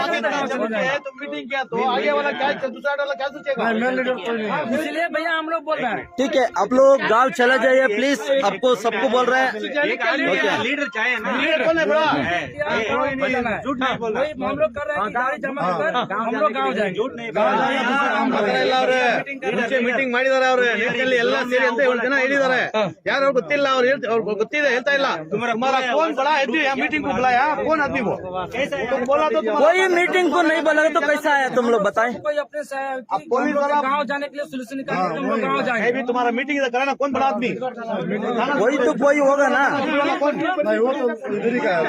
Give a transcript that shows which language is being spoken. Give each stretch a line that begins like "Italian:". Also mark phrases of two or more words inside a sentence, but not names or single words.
Hindi: मीटिंग किया तो आगे वाला क्या, दूसरा वाला क्या सोचेगा? इसलिए भैया हम लोग बोल रहे हैं। ठीक है, आप लोग गांव चले जाइए प्लीज, आपको सबको बोल रहे हैं। लीडर चाहिए ना, लीडर कौन है बड़ा? झूठ नहीं बोल रहे, हम लोग कर रहे हैं कि गाड़ी जमा कर हम लोग गाँव जाएंगे।
Kannada: ಮೀಟಿಂಗ್ ಮಾಡಿದಾರೆ ಅವ್ರೆ, ನೀರಲ್ಲಿ ಎಲ್ಲ ಸೇರಿ ಅಂತ ಹೇಳ್ತಾನೆ ಹೇಳಿದಾರೆ, ಯಾರು ಗೊತ್ತಿಲ್ಲ, ಅವ್ರು ಗೊತ್ತಿದೆ ಹೇಳ್ತಾ ಇಲ್ಲ।
Hindi: तुम्हारा कौन बड़ा आदमी है मीटिंग को बुलाया, कौन आदमी वो? तुम बोला तो कोई मीटिंग को नहीं बोला तो कैसा है, तुम लोग बताएं। कोई अपने गाँव जाने के लिए सोल्यूशन निकाल हम लोग गाँव जाएंगे। भी तुम्हारा मीटिंग कराना, कौन बड़ा आदमी? कोई तो कोई होगा ना। नहीं वो तो इधर ही का है।